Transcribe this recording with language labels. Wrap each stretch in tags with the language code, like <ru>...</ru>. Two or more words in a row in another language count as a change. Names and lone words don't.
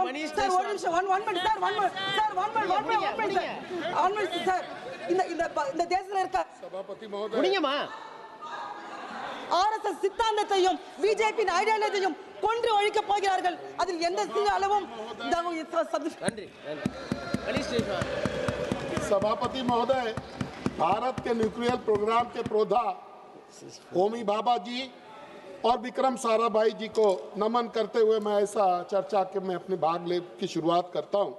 <ta>சார் ஒரு நிமிஷம், சார் இந்த தேசத்தில் இருக்க RSS சித்தாந்தத்தையும் BJP ஐடியாலஜியையும் கொன்று ஒழிக்க போகிறார்கள். அதில் எந்த அளவும்</ta> <hi>सभापति महोदय, भारत के</hi> <en>nuclear program</en> <hi>के प्रोधा होमी भाभा जी और विक्रम साराभाई जी को नमन करते हुए मैं ऐसा चर्चा के में अपने भाग ले की शुरुआत करता हूं।</hi>